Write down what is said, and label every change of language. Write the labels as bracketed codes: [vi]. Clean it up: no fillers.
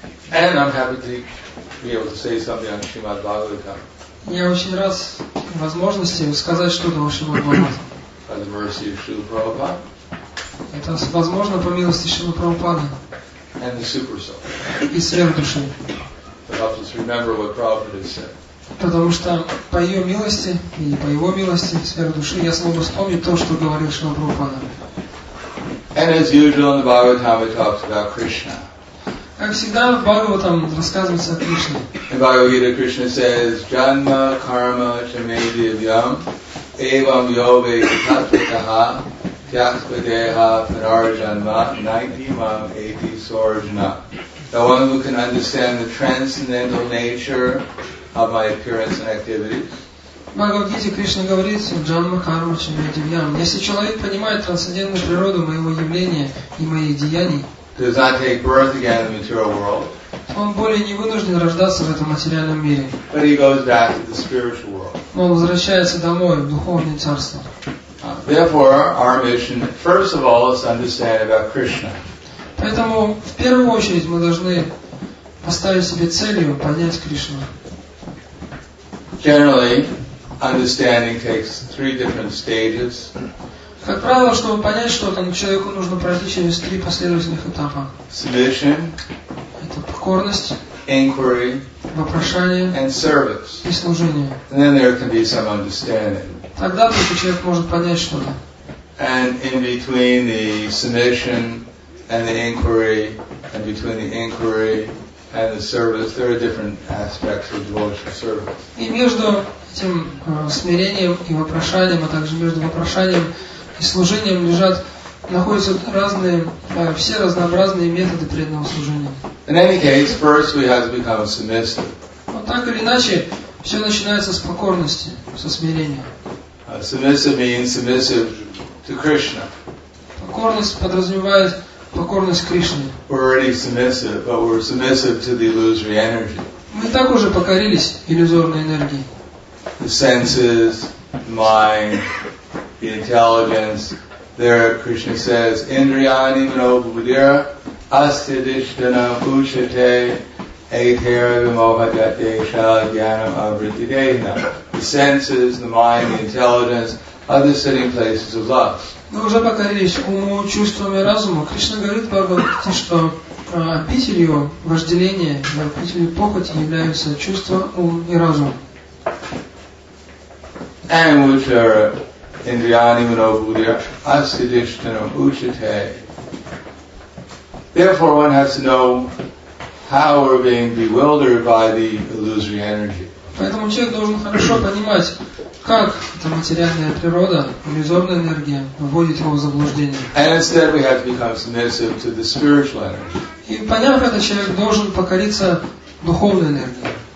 [en] And I'm happy to be able to say something on Srimad Bhagavatam. [ru] Я очень рад возможности сказать что-то о Шримад Бхагаватам. [en] By the mercy of Srila Prabhupada. [ru] Это возможно по милости Шрилы Прабхупады. [en] And the super soul. [ru] И сверхдуши. [en] But helps us remember what Prabhupada has said. [ru] Потому что по ее милости и по его милости, сверхдуши, я смогу вспомнить то, что говорил Шрила Прабхупада. [en] And as usual in the Bhagavatam it talks about Krishna. [ru] Как всегда в Бхагаватам рассказывается о Кришне. [en] In Bhagavad Gita, Krishna says, [sa] Janma karma chame divyam evam yove tattvataha tyaktvadeha panarjanma naiti mam eti sorjana. [en] The one who can understand the transcendental nature of my appearance and activities. [ru] В Бхагавад-гите Кришна говорит: [sa] Джанма карма чаме дивьям. [ru] Если человек понимает трансцендентную природу моего явления и моих деяний, [en] does not take birth again in the material world, [ru] он более не вынужден рождаться в этом материальном мире. [en] but he goes back to the spiritual world. [ru] Но он возвращается домой, в духовное царство. [en] Therefore, our mission, first of all, is to understand about Krishna. [ru] Поэтому в первую очередь мы должны поставить себе целью понять Кришну. [en] Generally, understanding takes 3 different stages. [ru] Как правило, чтобы понять что-то, человеку нужно пройти через 3 последовательных этапа. [en] Submission, [ru] Это покорность, [en] inquiry, [ru] вопрошание [en] and service. [ru] и служение. [en] And then there can be some understanding. [ru] Тогда только человек может понять что-то. [en] And in between the submission and the inquiry, and between the inquiry and the service, there are different aspects of devotional service. [ru] И между этим смирением и вопрошанием, а также между вопрошанием и служением лежат находятся все разнообразные методы преданного служения. [en] In any case, first we have to become submissive. [ru] Но так или иначе, все начинается с покорности, со смирения. [en] Submissive means submissive to Krishna. [ru] Покорность подразумевает покорность Кришне. [en] We're already submissive, but we're submissive to the illusory energy. [ru] Мы и так уже покорились иллюзорной энергии. [en] The senses, the mind, the intelligence. There, Krishna says, [sa] Indriyani mano buddhira astidishtana uchate etera vimohadate shadyanam avritidehna. [en] The senses, the mind, the intelligence are the sitting places of lust. [ru] Мы уже покорились уму, чувствам и разуму. Кришна говорит в Бхагавадгите, что обителью вожделения, обителью похоти являются чувства, ум и разум. [en] And which are [sa] Indriyani mano buddhira astidishtana uchate. [en] Therefore, one has to know how we're being bewildered by the illusory energy. [ru] Поэтому человек должен хорошо понимать, как эта материальная природа, иллюзорная энергия, вводит его в заблуждение. [en] And instead we have to become submissive to the spiritual energy. [ru] И поняв это, человек должен покориться духовной энергии.